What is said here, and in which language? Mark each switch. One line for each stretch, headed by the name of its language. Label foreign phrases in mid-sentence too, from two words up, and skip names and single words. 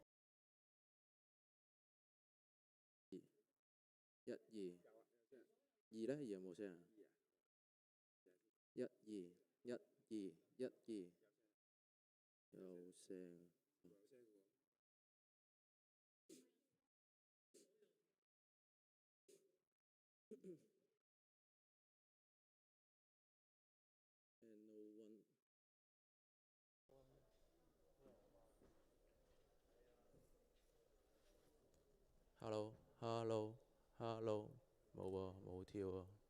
Cantonese: 一二二咧，二有冇聲啊？一二一二一二有聲。
English: No one。Hello hello hello。
Cantonese: 冇喎，冇跳喎。